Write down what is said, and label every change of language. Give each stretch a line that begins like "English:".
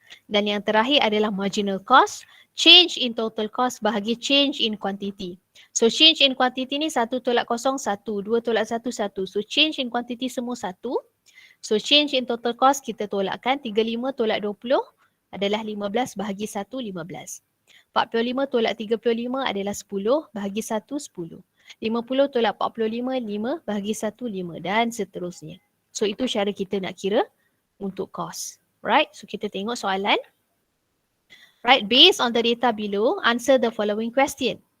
Malay: Dan yang terakhir adalah marginal cost.
English: Change in total cost
Malay: bahagi
English: change in quantity. So change in quantity
Malay: ni 1 tolak 0, 1, 2 tolak 1, 1.
English: So change in quantity
Malay: semua
English: 1. So change in total cost
Malay: kita tolakkan 35 tolak 20 adalah 15 bahagi 1, 15. 45 tolak 35 adalah 10 bahagi 1, 10. 50 tolak 45, 5 bahagi 1, 5 dan seterusnya. So itu cara kita nak kira untuk cost.
English: Right, so
Malay: kita tengok soalan.
English: Right, based on the data below, answer the following question.